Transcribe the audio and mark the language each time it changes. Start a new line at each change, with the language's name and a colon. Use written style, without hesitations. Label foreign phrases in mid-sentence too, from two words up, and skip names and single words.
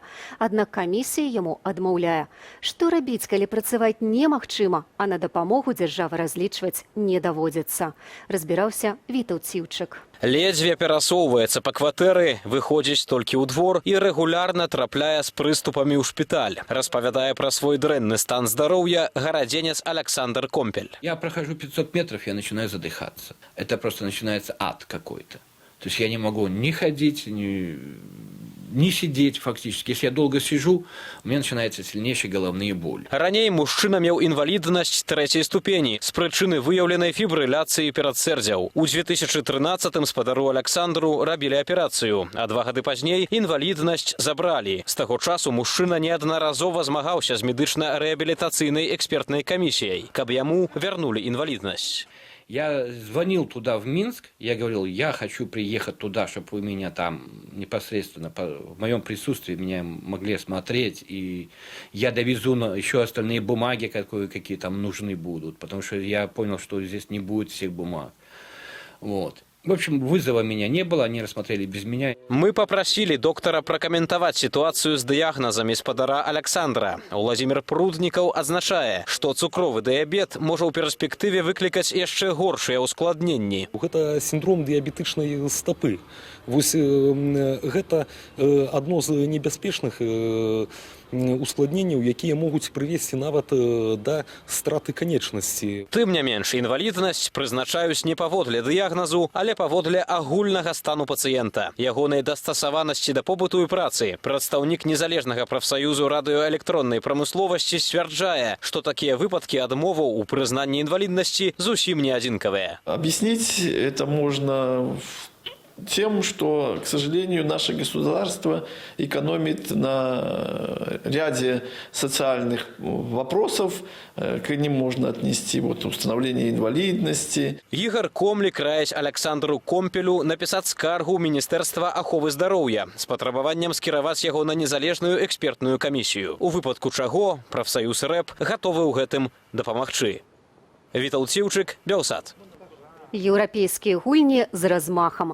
Belarusian: Аднак камісія яму адмаўляе. Што рабіць, калі працаваць немагчыма, а на дапамогу дзяржавы разлічваць не даводзіцца? Разбіраўся Вітаўт Ціўчык. Ледзьве перасоўваецца па кватэры, выходзіць толькі ў двор і рэгулярна трапляе з прыступамі ў шпіталь. Распавядае пра свой дрэнны стан здароўя гарадзенец Александр Компель.
Russian: Я прохожу 500 метров, я начинаю задыхаться. Это просто начинается ад какой-то. То есть я не могу ни ходить, ни сидеть фактически. Если я долго сижу, у меня начинается сильнейшая головная боль.
Belarusian: Раней мужчына меў інваліднасць 3-й ступені з прычыны выяўленай фібрыляцыі перадсэрдзяў. У 2013-м спадару Александру рабілі аперацыю, а 2 гады пазней інваліднасць забралі. З таго часу мужчына неаднаразова змагаўся з медычна-рэабілітацыйнай экспертнай камісіяй, каб яму вярнулі інваліднасць.
Russian: Я звонил туда, в Минск, я говорил, я хочу приехать туда, чтобы вы меня там непосредственно, в моем присутствии меня могли осмотреть, и я довезу еще остальные бумаги, какие там нужны будут, потому что я понял, что здесь не будет всех бумаг. Вот. В общем, вызова меня не было, они рассмотрели без меня. Мы попросили доктора прокомментовать ситуацию с диагнозами спадара Александра.
Belarusian: Владимир Прудников адзначае,
Russian: что цукровый диабет может в перспективе выкликать еще горшие ускладненні. Это синдром диабетичной стопы.
Belarusian: Вось гэта одно з небяспечных ускладненняў, якія могуць прывесці нават да страты канечнасці. Тым не менш, інваліднасць прызначаюць не паводле дыягназу, але паводле агульнага стану пацыента, ягонай дастасаванасці да побыту і працы. Прадстаўнік незалежнага прафсаюзу радыёэлектроннай прамысловасці сцвярджае, што такія выпадкі адмоваў у прызнанні інваліднасці зусім не адзінкавыя.
Russian: Объяснить это можно тем, что, к сожалению, наше государство экономит на ряде социальных вопросов. К ним можно отнести установление инвалидности.
Belarusian: Ігор Комлік раіць Александру Компелю напісаць скаргу ў Міністэрства аховы здароўя з патрабаваннем скіраваць яго на незалежную экспертную камісію. У выпадку чаго прафсаюз РЭП гатовы ў гэтым дапамагчы. Вітал Ціўчык, Белсат. Еўрапейскія гульні з размахам.